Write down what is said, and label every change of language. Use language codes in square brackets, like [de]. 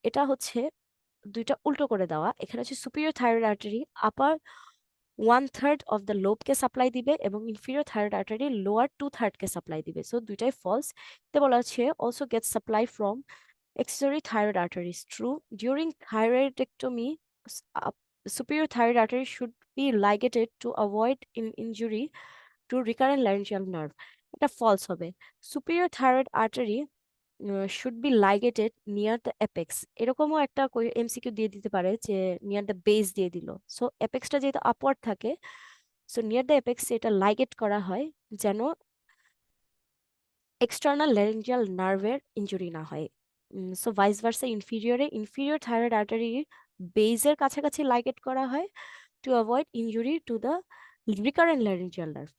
[bn] এটা হচ্ছে দুইটা উল্টো করে দেওয়া, এখানে হচ্ছে superior thyroid artery upper 1/3 of the লোবকে supply দিবে এবং ইনফিরিয়র থাইরয়েড আর্টারি লোয়ার 2/3 কে সাপ্লাই দিবে। সো দুইটাই ফলস। এতে বলা হচ্ছে [en] Also get supply from accessory thyroid arteries. True. During thyroidectomy, superior thyroid artery should be ligated to avoid injury to recurrent laryngeal nerve. [bn] এটা false হবে। [en] Superior thyroid artery should be ligated near the apex. [bn] এরকমও একটা MCQ দিয়ে দিতে পারে যে near the base দিয়ে দিল। সো অ্যাপেক্সটা যেহেতু আপওয়ার্ড থাকে, সো নিয়ার দ্য অ্যাপেক্স এটা লাইগেট করা হয় যেন এক্সটার্নাল ল্যারিঞ্জিয়াল নার্ভের ইনজুরি না হয়। So vice versa ইনফিরিয়রে inferior thyroid artery বেজের কাছাকাছি লাইগেট করা হয় [en] To avoid injury to the recurrent laryngeal nerve.